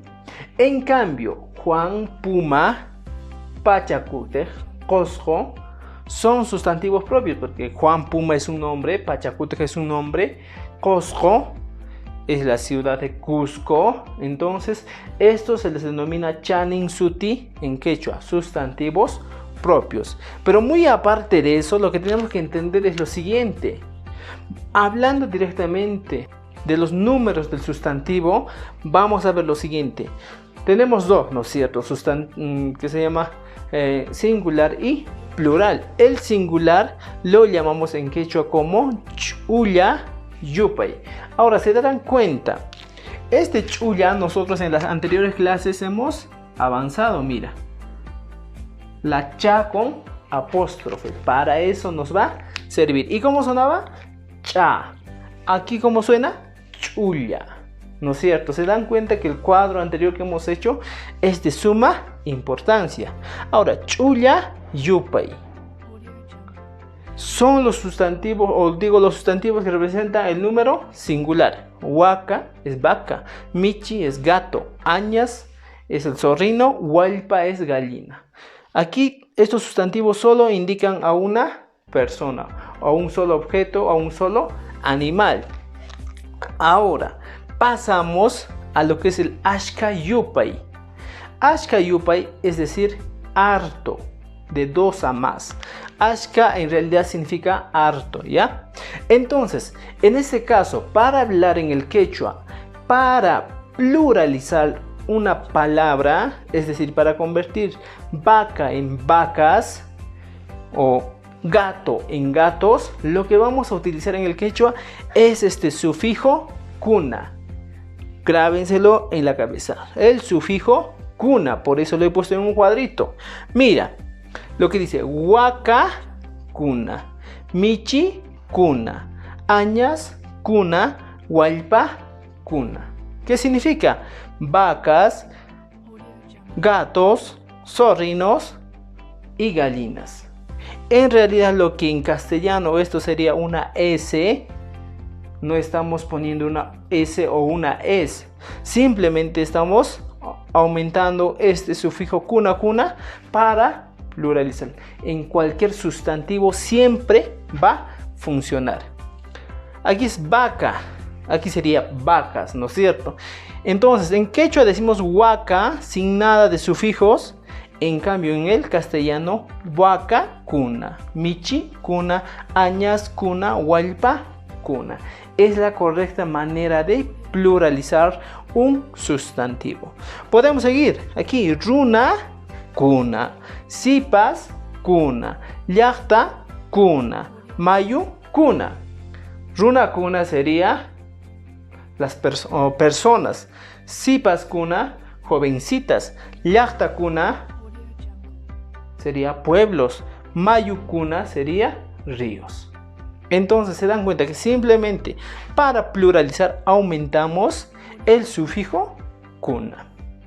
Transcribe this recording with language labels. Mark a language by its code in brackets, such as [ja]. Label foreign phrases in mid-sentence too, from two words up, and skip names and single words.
[es] En cambio, Juan, Puma, Pachacuti, Qusqu son sustantivos propios, porque Juan Puma es un nombre, Pachacuti es un nombre, Qusqu es la ciudad de Cusco. Entonces, esto se les denomina [qu] chanin suti [es] en quechua, sustantivos propios. Pero muy aparte de eso, lo que tenemos que entender es lo siguiente. Hablando directamente de los números del sustantivo, vamos a ver lo siguiente. Tenemos dos, ¿no es cierto? Que se llama singular y plural. El singular lo llamamos en quechua como [qu] ch'ulla yupay. [es] Ahora, se darán cuenta, este ch'ulla nosotros en las anteriores clases hemos avanzado. Mira, la cha con apóstrofe, para eso nos va a servir. ¿Y cómo sonaba? Cha. Aquí, ¿cómo suena? Ch'ulla. ¿No es cierto? Se dan cuenta que el cuadro anterior que hemos hecho es de suma importancia. Ahora, [qu] ch'ulla yupay [es] son los sustantivos, los sustantivos que representan el número singular. Waka es vaca, michi es gato, añas es el zorrino, wallpa es gallina. Aquí estos sustantivos solo indican a una persona, a un solo objeto, a un solo animal. Ahora pasamos a lo que es el [qu] ashka yupay. Ashka yupay [es] es decir, harto, de dos a más. Ashka en realidad significa harto, ¿ya? Entonces, en este caso, para hablar en el quechua, para pluralizar una palabra, es decir, para convertir vaca en vacas o gato en gatos, lo que vamos a utilizar en el quechua es este sufijo kuna. Grábenselo en la cabeza. El sufijo kuna, por eso lo he puesto en un cuadrito. Mira, lo que dice [qu] waka kuna, michi kuna, añas kuna, hualpa kuna. [es] ¿Qué significa? Vacas, gatos, zorrinos y gallinas. En realidad lo que en castellano esto sería una S, no estamos poniendo una S o una S, simplemente estamos aumentando este sufijo [qu] kuna kuna [es] para pluralizar. En cualquier sustantivo siempre va a funcionar. Aquí es vaca, aquí sería vacas, ¿no es cierto? Entonces en quechua decimos huaca sin nada de sufijos. En cambio en el castellano [qu] huaca kuna, michi kuna, añas kuna, hualpa kuna. [es] Es la correcta manera de pluralizar un sustantivo. Podemos seguir aquí. [qu] Runa kuna, sipas kuna, llaqta kuna, mayu kuna. Runa kuna [es] sería las personas, [qu] sipas kuna, [es] jovencitas, [qu] llaqta kuna [es] sería pueblos, [qu] mayu kuna [es] sería ríos. Entonces se dan cuenta que simplemente para pluralizar aumentamos el sufijo kuna.